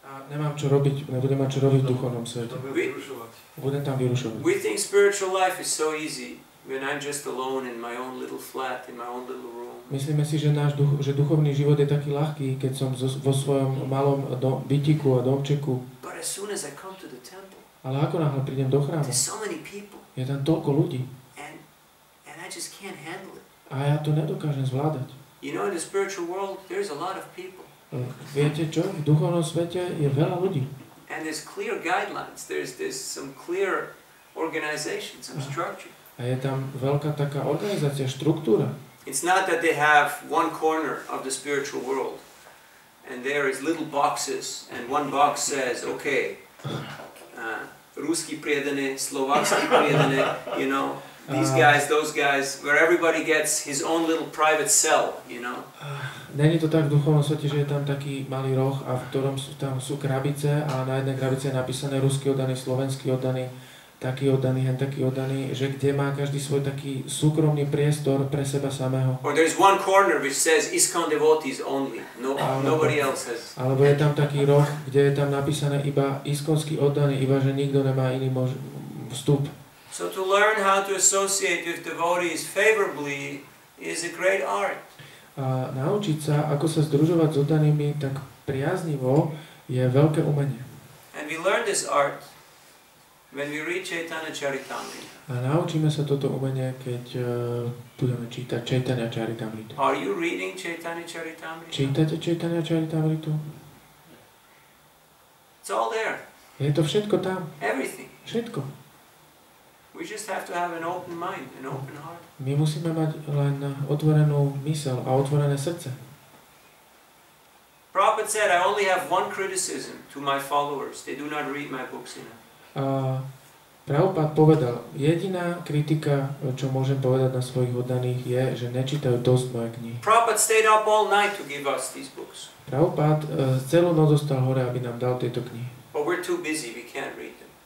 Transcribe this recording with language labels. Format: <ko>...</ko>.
<sk>Nemám čo robiť, nebudem mať čo robiť v duchovnom svete. Budem tam vyrušovať.</sk> <en>We think spiritual life is so easy when I'm just alone in my own little flat, in my own little room.</en> <sk>Myslíme si, že že duchovný život je taký ľahký, keď som vo svojom malom bytiku a domčeku.</sk> <en>But as soon as I come to the temple,</en> <sk>ale ako náhle prídem do chrámu,</sk> <en>there's so many people,</en> <sk>je tam toľko ľudí.</sk> <en>And I just can't handle it.</en> <sk>A ja to nedokážem zvládať.</sk> <en>You know, in the spiritual world, there's a lot of people.</en> <sk>Viete čo? V duchovnom svete je veľa ľudí.</sk> <en>And there's clear guidelines. There's some clear organization, some structure.</en> <sk>A je tam veľká taká organizácia, štruktúra.</sk> <en>It's not that they have one corner of the spiritual world and there is little boxes and one box says, okay,</en> <sk>Ruski predané, Slovaksky predané,</sk> <en>you know, these guys, those guys, where everybody gets his own little private cell, you know.</en> <sk>Není to tak v duchovnom svete, že je tam taký malý roh a v ktorom sú krabice a na jednej krabici je napísané ruský oddaný, slovenský oddaný. taký oddaný, hen taký oddaný, že kde má každý svoj taký súkromný priestor pre seba samého.</sk> <en>Or there's one corner which says ISKCON devotees only. No, nobody else has.</en> <sk>Alebo je tam taký roh, kde je tam napísané iba iskonský oddaný, iba že nikto nemá iný vstup.</sk> <en>So to learn how to associate with devotees favorably is a great art.</en> <sk>A naučiť sa, ako sa združovať s oddanými tak priaznivo, je veľké umenie.</sk> <en>And we learn this art when we read Chaitanya Charitamrita.</en> <sk>A naučíme sa toto umenie, keď budeme čítať Chaitanya Charitamritu.</sk> <en>Are you reading Chaitanya Charitamrita?</en> <sk>Čítate Chaitanya Charitamritu?</sk> <en>It's all there.</en> <sk>Je to všetko tam.</sk> <en>Everything.</en> <sk>Všetko.</sk> <en>We just have to have an open mind, an open heart.</en> <sk>My musíme mať len otvorenú myseľ a otvorené srdce.</sk> <en>Prabhupada said, I only have one criticism to my followers. They do not read my books enough.</en> <sk>A Prabhupada povedal, jediná kritika, čo môžem povedať na svojich oddaných, je, že nečítajú dosť moje knihy.</sk> <en>Prabhupada stayed up all night to give us these books.</en> <sk>Prabhupada celú noc zostal hore, aby nám dal tieto knihy.</sk> <en>But we're too busy, we can't read them.</en>